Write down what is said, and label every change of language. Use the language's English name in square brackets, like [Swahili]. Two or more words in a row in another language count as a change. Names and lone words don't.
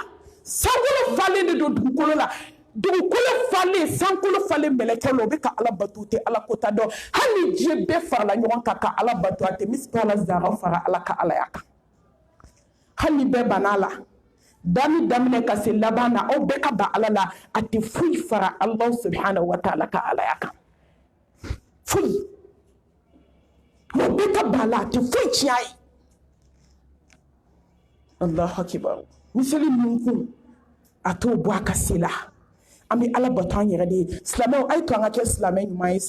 [Bambara] Sankolo falen de don dugukolo la. Dugukolo falen, sankolo falen mɛlɛkɛ la o bɛ ka Ala bato tɛ Ala kota dɔn. Hali diɲɛ bɛɛ farala ɲɔgɔn kan ka Ala bato a tɛ miskala zara fara Ala ka Alaya kan. Hali bɛɛ banna la. Dami daminɛ ka se laban na aw bɛɛ ka ban Ala la a tɛ foyi fara [Arabic] الله سبحانه وتعالى [Bambara] ka Alaya kan. Foyi. Aw bɛɛ ka ban la a tɛ foyi tiɲɛ a ye. [Arabic] الله أكبر. [Bambara] Misali min kun a t'o bɔ a ka se la. An bɛ Ala bato an yɛrɛ de ye. Silamɛw a ye to an ka kɛ silamɛ ɲuman ye sa.